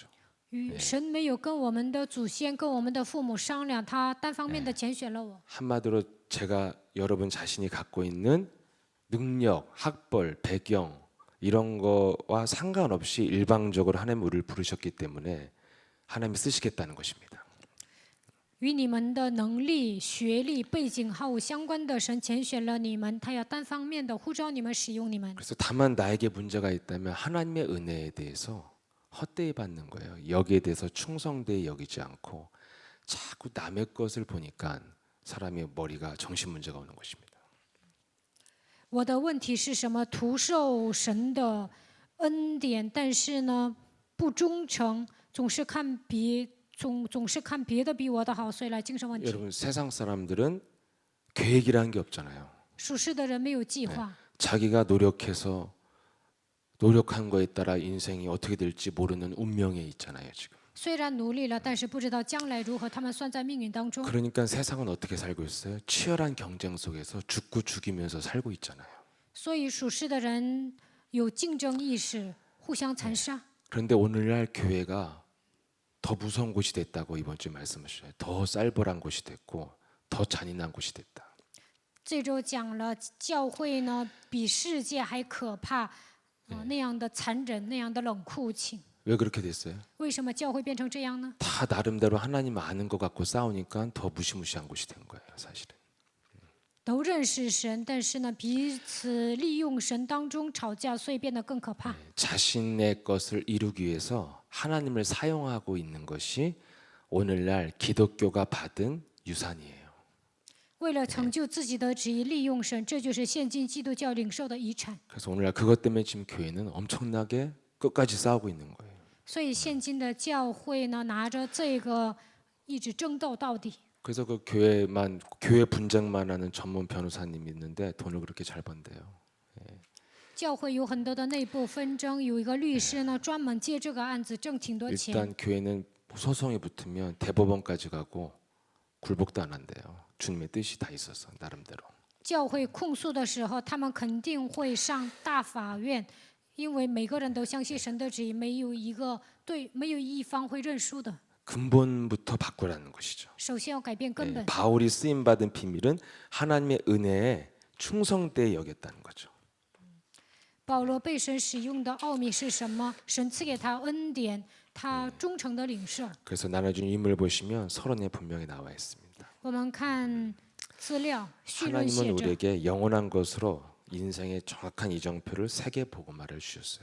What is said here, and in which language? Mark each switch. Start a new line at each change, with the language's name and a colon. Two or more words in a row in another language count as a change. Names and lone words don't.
Chinese: 神没有跟我们的祖先、跟我们的父母商量，他单方面的拣选了我。
Korean: 한마디로 제가 여러분 자신이 갖고 있는 능력, 학벌, 배경 이런 거와 상관없이 일방적으로 하나님 우리를 부르셨기 때문에 하나님이 쓰시겠다는 것입니다.
Chinese: 与你们的能力、学历、背景毫无相关的，神拣选了你们，他要单方面的呼召你们、使用你们。
Korean: 그래서 다만 나에게 문제가 있다면 하나님의 은혜에 대해서 헛되이 받는 거예요. 여기에 대해서 충성되이 여기지 않고 자꾸 남의 것을 보니까 사람의 머리가 정신 문제가 오는 것입니다.
Chinese: 我的问题是什么？徒受神的恩典，但是呢，不忠诚，总是看别的比我的好，所以来精神问题。
Korean: 여러분 세상 사람들은 계획이라는 게 없잖아요.
Chinese: 属世的人没有计划，
Korean: 자기가 노력해서 노력한 거에 따라 인생이 어떻게 될지 모르는 운명에 있잖아요, 지금.
Chinese: 虽然努力了，但是不知道将来如何，他们算在命运当中。
Korean: 그러니까 세상은 어떻게 살고 있어요? 치열한 경쟁 속에서 죽고 죽이면서 살고 있잖아요.
Chinese: 所以属世的人有竞争意识，互相残杀。
Korean: 그런데 오늘날 교회가 더 무서운 곳이 됐다고 이번 주에 말씀하셨어요. 더 쌀벌한 곳이 됐고 더 잔인한 곳이 됐다.
Chinese: 这周讲了教会呢，比世界还可怕，那样的残忍，那样的冷酷情。
Korean: 왜 그렇게 됐어요?
Chinese: 为什么教会变成这样呢？
Korean: 다 나름대로 하나님 아는 것 같고 싸우니까 더 무시무시한 곳이 된 거예요, 사실은.
Chinese: 都认识神，但是呢，彼此利用神当中吵架，所以变得更可怕。
Korean: 자신의 것을 이루기 위해서 하나님을 사용하고 있는 것이 오늘날 기독교가 받은 유산이에요.
Chinese: 为了成就自己的旨意，利用神，这就是现今基督教领受的遗产。
Korean: 그래서 오늘날 그것 때문에 지금 교회는 엄청나게 끝까지 싸우고 있는 거예요.
Chinese: 所以现今的教会呢，拿着这个一直争斗到底。
Korean: 그래서 그 교회 분쟁만 하는 전문 변호사님이 있는데 돈을 그렇게 잘 번대요.
Chinese: 教会有很多的内部纷争，有一个律师呢，专门接这个案子挣挺多钱。
Korean: 일단 교회는 소송이 붙으면 대법원까지 가고 굴복도 안 한대요. 주님의 뜻이 다 있어서 나름대로.
Chinese: 教会控诉的时候，他们肯定会上大法院，因为每个人都相信神的旨意，没有一方会认输的。
Korean: 근본부터 바꾸라는 것이죠.
Chinese: 首先要改变根本。
Korean: 바울이 쓰임 받은 비밀은 하나님의 은혜에 충성되게 여겼다는 거죠.
Chinese: 保罗被神使用的奥秘是什么？神赐给他恩典，他忠诚的领受。
Korean: 그래서 나눠준 인물 보시면 서론에 분명히 나와 있습니다.
Chinese: 我们看资料序论写
Korean: 하나님은
Chinese: 着，
Korean: 우리에게 영원한 것으로 인생의 정확한 이정표를 3개 복음화를 주셨어요.